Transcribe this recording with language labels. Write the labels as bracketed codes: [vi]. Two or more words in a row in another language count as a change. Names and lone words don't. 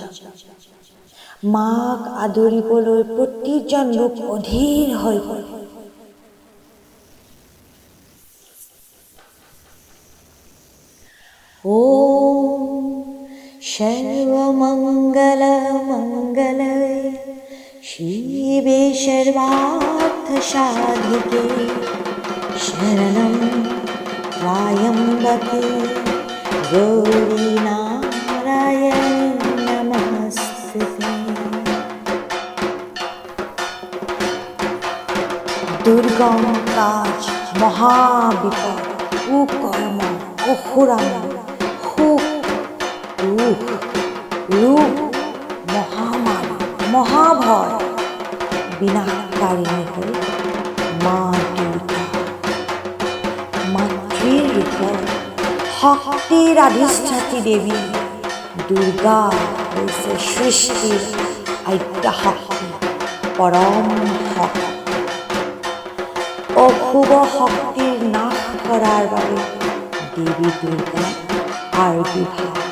[as] মাক আদৰিবলৈ প্ৰতিজন লোক অধীৰ হৈ পৰে। [sa] ওম সর্বমঙ্গল মঙ্গলে শিবে সর্বার্থ সাধিকে শরণং ত্র্যম্বকে গৌরী নারায়ণী নমস্তুতে। [bn] দুর্গম কাজ, মহাবিপদ, কুকর্ম, অসুরাম, সুখ, দুখ, রূপ, মহামারী, মহাভয় বিনাশকারিণী হল মা দুর্গা। [as] মাতৃৰ ৰূপত শক্তিৰ আধিষ্ঠাত্ৰী দেৱী দুৰ্গা হৈছে সৃষ্টিৰ আদ্য শক্তি, পৰম শক্তি। অশুভ শক্তিৰ নাশ কৰাৰ বাবে দেৱী দুৰ্গা আবিৰ্ভাৱ।